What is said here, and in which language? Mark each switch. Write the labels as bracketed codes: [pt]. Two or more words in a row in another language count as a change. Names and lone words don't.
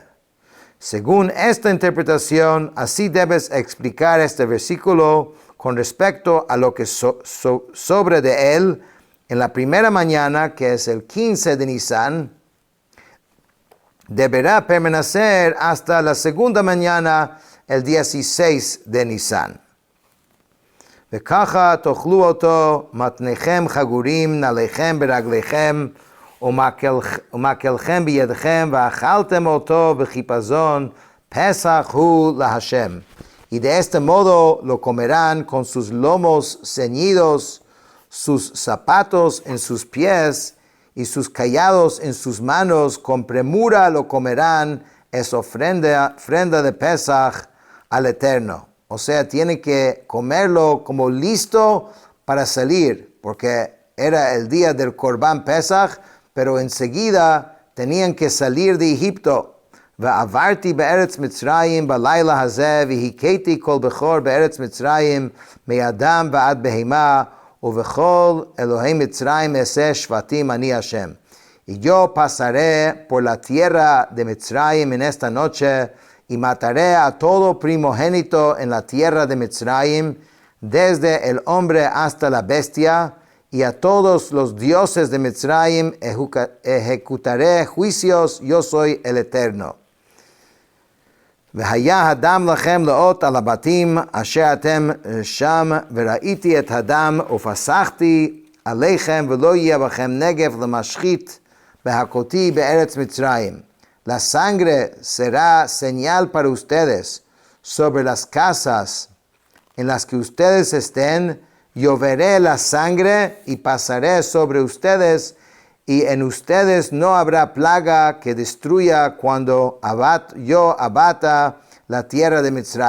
[es] Según esta interpretación, así debes explicar este versículo con respecto a lo que sobre de él en la primera mañana, que es el 15 de Nisan, deberá permanecer hasta la segunda mañana, el 16 de Nisan. [he] וככה תאכלו אותו מתניכם חגורים נעליכם ברגליכם ומקלכם בידכם ואכלתם אותו בחיפזון פסח הוא להשם. [es] Y de este modo lo comerán con sus lomos ceñidos, sus zapatos en sus pies y sus callados en sus manos, con premura lo comerán, es ofrenda de Pesach al Eterno. O sea, tiene que comerlo como listo para salir, porque era el día del [he] קרבן פסח, [es] pero enseguida tenían que salir de Egipto. [he] ועברתי בארץ מצרים בלילה הזה, והכיתי כל בכור בארץ מצרים, מאדם ועד בהמה, ובכל אלוהי מצרים אעשה שבטים אני השם. [es] Y yo pasaré por la tierra de Mitzrayim en esta noche, y mataré a todo primogénito en la tierra de Mitzrayim, desde el hombre hasta la bestia, y a todos los dioses de Mitzrayim ejecutaré juicios, yo soy el Eterno. [he] והיה הדם לכם לאות על הבתים אשר אתם שם, וראיתי את הדם ופסחתי עליכם, ולא יהיה בכם נגף למשחית בהכותי בארץ מצרים. [es] La sangre será señal para ustedes sobre las casas en las que ustedes estén. Yo veré la sangre y pasaré sobre ustedes, y en ustedes no habrá plaga que destruya cuando yo abata la tierra de Mitzrayim.